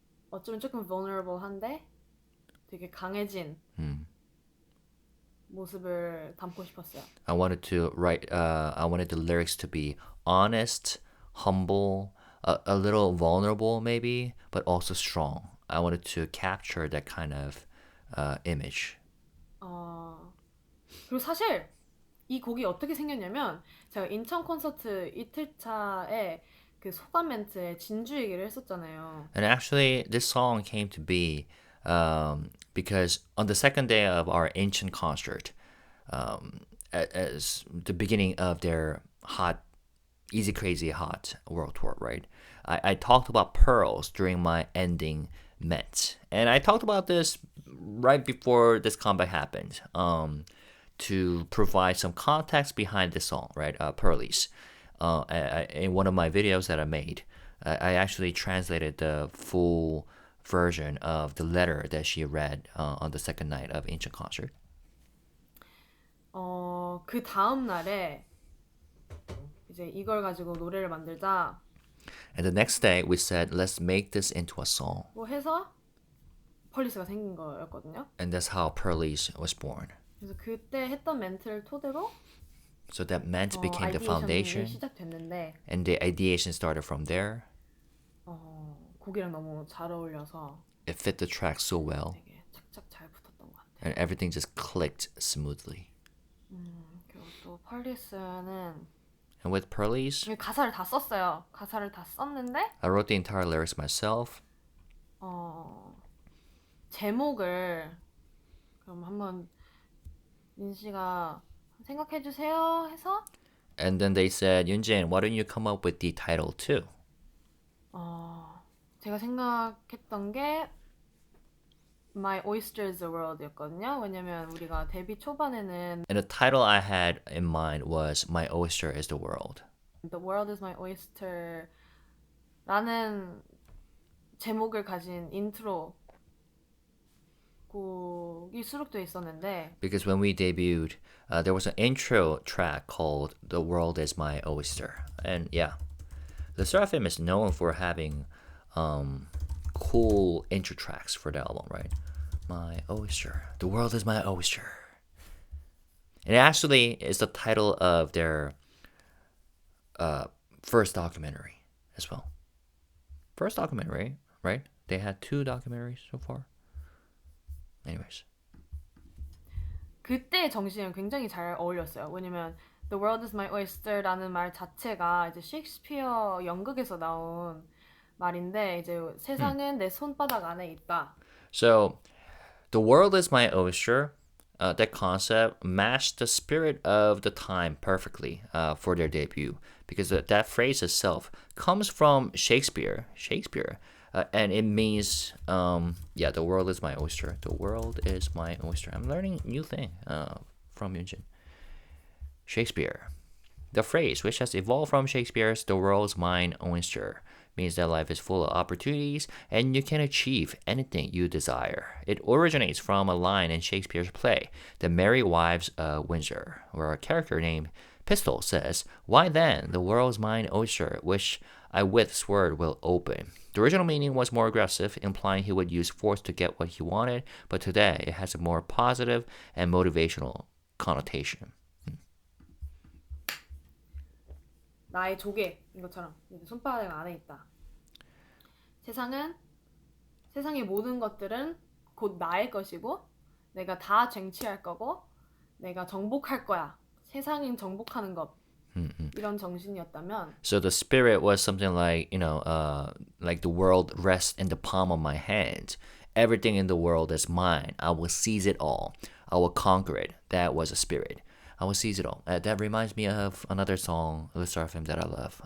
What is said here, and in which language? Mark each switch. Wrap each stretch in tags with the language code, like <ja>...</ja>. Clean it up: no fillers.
<ko>어쩌면 조금 vulnerable한데 되게 강해진 모습을 담고 싶었어요.</ko> <en>I wanted to write. I wanted the lyrics to be honest, humble, a little vulnerable, maybe, but also strong. I wanted to capture that kind of image.</en> <ko>그리고 사실 이 곡이 어떻게 생겼냐면 제가 인천 콘서트 이틀차에 그 소감 멘트에 진주 얘기를 했었잖아요.</ko> <en>And actually, this song came to be because on the second day of our ancient concert, as the beginning of their hot, easy crazy hot world tour, right? I talked about pearls during my ending ment, and I talked about this right before this comeback happened. To provide some context behind the song, right? Pearlies. In one of my videos that I made, I actually translated the full version of the letter that she read on the second night of Ancient Concert.</en> <ko>그 다음 날에 이제 이걸 가지고 노래를 만들자.</ko> <en>And the next day, we said, let's make this into a song.</en> <ko>뭐 해서 펄리스가 생긴 거였거든요.</ko> <en>And that's how Pearlies was born.</en> <ko>그래서 그때 했던 멘트를 토대로</ko> <en>So that ment became the foundation.</en> <ko>시작됐는데</ko> <en>And the ideation started from there.</en> <ko>곡이랑 너무 잘 어울려서</ko> <en>It fit the track so well.</en> <ko>되게 착착 잘 붙었던 것 같아요.</ko> <en>And everything just clicked smoothly.</en> <ko>그리고 또 펄리스는</ko> <en>And with Pearlies,</en> <ko>가사를 다 썼어요. 가사를 다 썼는데</ko> <en>I wrote the entire lyrics myself.</en> <ko>제목을 그럼 한번 민 씨가 생각해 주세요 해서</ko> <en>And then they said, Yunjin, why don't you come up with the title too?</en> <ko>제가 생각했던 게 My Oyster is the World였거든요. 왜냐면 우리가 데뷔 초반에는</ko> <en>And the title I had in mind was My Oyster is the World.</en> <ko>The World is My Oyster 라는 제목을 가진 인트로 곡이 수록되어 있었는데</ko> <en>Because when we debuted, there was an intro track called The World is My Oyster. And yeah, 르세라핌 is known for having cool intro tracks for the album, right? My oyster. The world is my oyster. And it actually is the title of their first documentary as well. First documentary, right? They had 2 documentaries so far. Anyways.</en> <ko>그때 정신은 굉장히 잘 어울렸어요. 왜냐면</ko> <en>The World is my oyster</en> <ko>라는 말 자체가 이제 셰익스피어 연극에서 나온 말인데 이제 세상은 내 손바닥 안에 있다.</ko> <en>So, the world is my oyster. That concept matched the spirit of the time perfectly for their debut, because that phrase itself comes from Shakespeare. and it means yeah, the world is my oyster. The world is my oyster. I'm learning new thing from Yunjin. Shakespeare. The phrase, which has evolved from Shakespeare's "the world's mine oyster," means that life is full of opportunities and you can achieve anything you desire. It originates from a line in Shakespeare's play, The Merry Wives of Windsor, where a character named Pistol says, "Why then, the world's mine oyster, which I with sword will open." The original meaning was more aggressive, implying he would use force to get what he wanted, but today it has a more positive and motivational connotation.</en> <ko>나의 조개인 것처럼 이제 손바닥 안에 있다. 세상의 모든 것들은 곧 나의 것이고 내가 다 쟁취할 거고 내가 정복할 거야. 세상은 정복하는 것. 이런 정신이었다면</ko> <en>So the spirit was something like, like the world rests in the palm of my hand. Everything in the world is mine. I will seize it all. I will conquer it. That was a spirit. I will seize it all. That reminds me of another song, 르세라핌, that I love.</en>